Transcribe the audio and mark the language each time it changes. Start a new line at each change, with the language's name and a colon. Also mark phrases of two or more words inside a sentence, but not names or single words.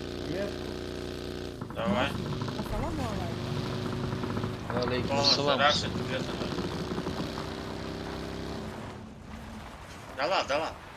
Russian: Нет? Давай.
Arabic: السلام عليكم.
Russian: Алейкум Полностью ассалам. раз, где-то. Да ладно.